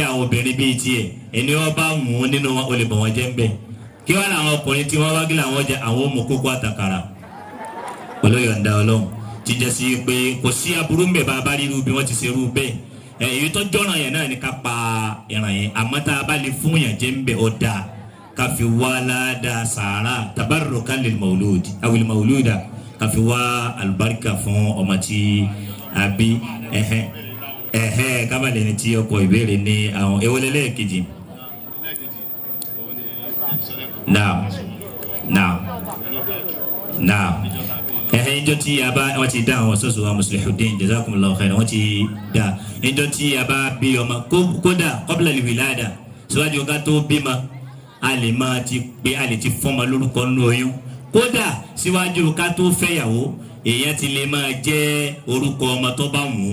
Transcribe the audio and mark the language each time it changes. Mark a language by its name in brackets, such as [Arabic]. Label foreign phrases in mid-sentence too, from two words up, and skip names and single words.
[Yoruba] àwọn obìnrin bíi tiẹ̀ ẹni wọ́n bá mú nínú wọn olè bọ̀ wọ́n jẹ́ ń bẹ̀ kí wọ́n làwọn ọkùnrin tí wọ́n wá gílà wọ́n jẹ àwọn ọmọ kókó àtàkàrà pẹ̀lú yọ̀ǹda Ọlọ́run jíjẹ sí pé kò sí aburú ń bẹ̀ bá a bá rí irú bí wọ́n ti ṣe irú bẹ́ẹ̀ èyí tó jọ́ràn yẹn náà ni ká pa ẹran yẹn àmọ́ tá a bá lè fún yàn jẹ́ ń bẹ̀ ọ́ dáa ká fi wá ládàá sàárà [Arabic] تبركاً للمولود أو للمولودة [Yoruba] ká fi wá àlùbáríkà fún ọmọ tí a bí kábàlẹ̀ ní tí ọkọ̀ ìbéèrè ní àwọn ewolẹ́lẹ́ kejì. Naam ìjọ tí a bá wọ́n ti dá àwọn sọ́sọ́ wa Muslihuddin [Arabic] جزاكم الله خيرا [Yoruba] wọ́n ti dá ìjọ tí a bá bí ọmọ kódà [Arabic] قبل الولادة [Yoruba] síwájú ká tó bímọ a lè máa ti pé a lè ti fọ́mọ lórúkọ nínú oyún kódà síwájú ká tó fẹ́yàwó èèyàn ti lè máa jẹ́ orúkọ ọmọ tó bá wù ú